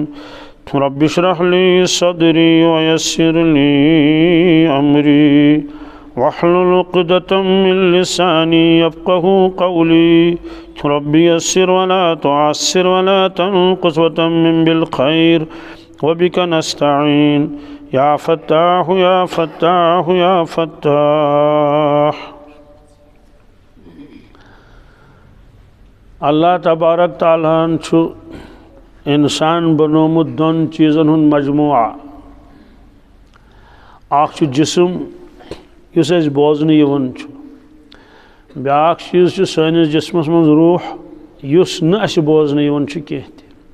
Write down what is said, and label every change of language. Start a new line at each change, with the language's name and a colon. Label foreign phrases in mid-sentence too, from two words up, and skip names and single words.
Arabic: رب اشرح لي صدري ويسر لي أمري واحلل عقدة من لساني يفقهوا قولي. رب يسر ولا تعسر ولا تنقص وتمم بالخير وبك نستعين يا فتاح يا فتاح يا فتاح.
Kashmiri: اللہ تبارک تعالیٰ چھُ انسان بنومُت دۄن چیٖزن ہُنٛد مجموعہ. اکھ چھُ جسم یُس اَسہِ بوزنہٕ یِوان چھُ، بیٛاکھ چیٖز چھُ سٲنِس جسمس منٛز روح یُس نہٕ اَسہِ بوزنہٕ یِوان چھُ کینٛہہ تہِ.